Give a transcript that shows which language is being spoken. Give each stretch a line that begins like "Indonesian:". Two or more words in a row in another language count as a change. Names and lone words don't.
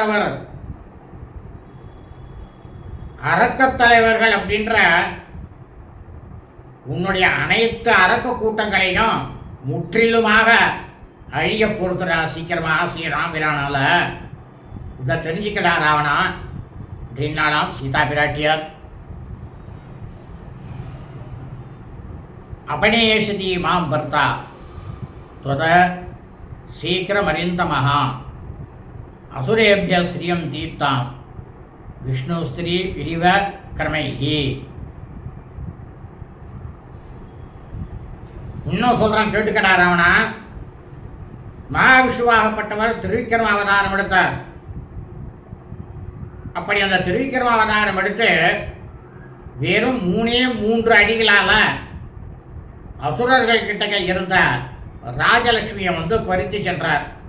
Tamil: அவர் அரக்கத் தலைவர்கள் அப்படின்ற உன்னுடைய அனைத்து அரக்க கூட்டங்களையும் முற்றிலுமாக அழிய பொறுத்துறா சீக்கிரமாக ஸ்ரீ ராமபிரானால. இதை தெரிஞ்சுக்கடா ராவணா அப்படின்னாலாம் சீதா பிராட்டியார்.
Sanskrit: अपनेष्यति मां भर्ता त्वद शीघ्रमरिन्दमः असुरेभ्यः श्रियं दीप्तां विष्णुस्त्री पिरिव क्रमैः.
Tamil: இன்னும் சொல்கிறான் கேட்டுக்கடா ராவணா. மகாவிஷ்ணுவாகப்பட்டவர் திருவிக்கிரம அவதாரம் எடுத்தார். அப்படி அந்த திருவிக்கிரம அவதாரம் எடுத்து வெறும் 3 அடிகளால் அசுரர்கள் கிட்டக்க இருந்த ராஜலட்சுமியை வந்து பறித்து சென்றார்.